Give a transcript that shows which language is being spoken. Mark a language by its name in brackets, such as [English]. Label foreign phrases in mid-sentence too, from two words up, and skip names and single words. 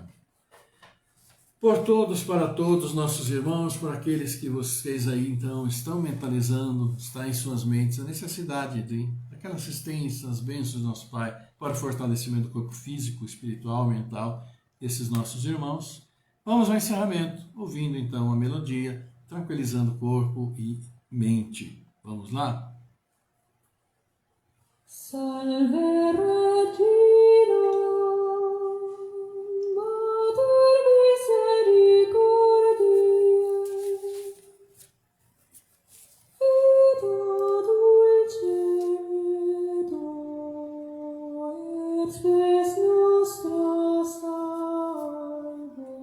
[Portuguese] Por todos, para todos nossos irmãos, por aqueles que vocês aí então estão mentalizando, está em suas mentes a necessidade daquela assistência, as bênçãos do nosso Pai, para o fortalecimento do corpo físico, espiritual, mental desses nossos irmãos. Vamos ao encerramento, ouvindo então a melodia, tranquilizando corpo e mente. Vamos lá? [Latin] Salve Regina, Mater misericordiae, Vita dulcedo, et spes nostra salve.